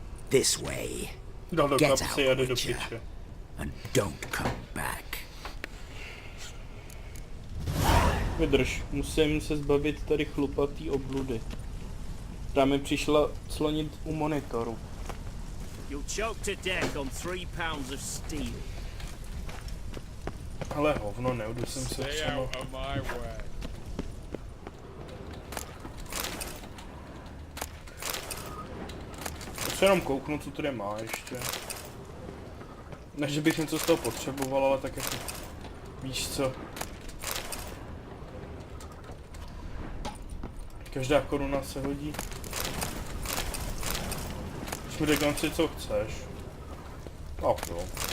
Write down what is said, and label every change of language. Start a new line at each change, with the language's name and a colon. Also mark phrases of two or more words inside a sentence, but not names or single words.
English: This way.
Czech: Dal do
English: Get
Czech: kapsy a
English: out,
Czech: jde do
English: Witcher,
Czech: piče.
English: and don't come back.
Czech: Vydrž, musím se zbavit tady chlupatý obludy. Ta mi přišla slonit u monitoru.
English: You'll choke to death on 3 pounds of steel.
Czech: Ale hovno, neudu jsem se třeba. To se jenom kouknu, co tady má ještě. Ne, že bych něco z toho potřeboval, ale tak jako... Víš co? Každá koruna se hodí. Už mi řeknám si, co chceš. Tak jo.